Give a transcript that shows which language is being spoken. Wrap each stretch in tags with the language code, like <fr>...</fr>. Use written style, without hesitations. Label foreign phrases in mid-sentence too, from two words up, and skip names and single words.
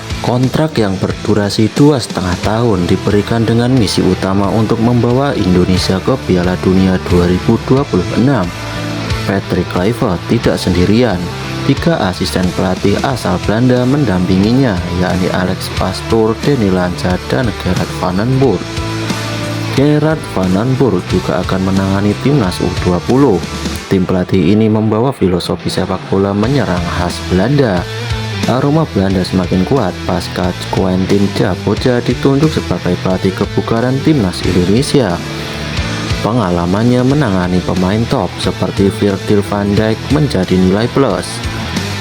<id>Kontrak yang berdurasi 2,5 tahun diberikan dengan misi utama untuk membawa Indonesia ke Piala Dunia 2026. Patrick Kluivert tidak sendirian. 3 asisten pelatih asal Belanda mendampinginya, yakni Alex Pastoor, Danny Lanza, dan Gerard van den Burg. Gerard van den Burg juga akan menangani timnas U20. Tim pelatih ini membawa filosofi sepak bola menyerang khas Belanda. Aroma Belanda semakin kuat pasca Quentin Jaboja ditunjuk sebagai pelatih kebugaran timnas Indonesia. Pengalamannya menangani pemain top seperti Virgil van Dijk menjadi nilai plus.</id>